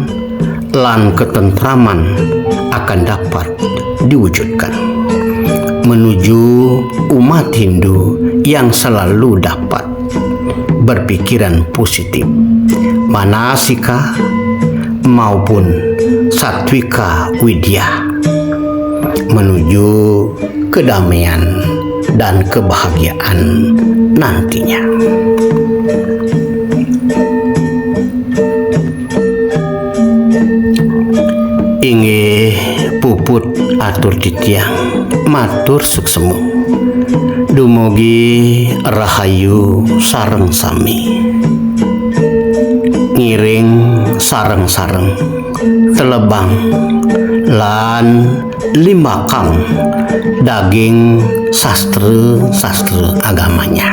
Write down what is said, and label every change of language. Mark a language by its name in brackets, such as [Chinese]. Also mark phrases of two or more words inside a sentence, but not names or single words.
[Indonesian] lan ketentraman akan dapat diwujudkan menuju umat Hindu yang selalu dapat berpikiran positif, manasika maupun satwika widya, menuju kedamaian dan kebahagiaan nantinya. [Balinese] Inggih puput atur titiang matur suksemu. Dumugi rahayu sareng sami, ngiring sareng-sareng telebang lan limbakang daging sastra agamanya.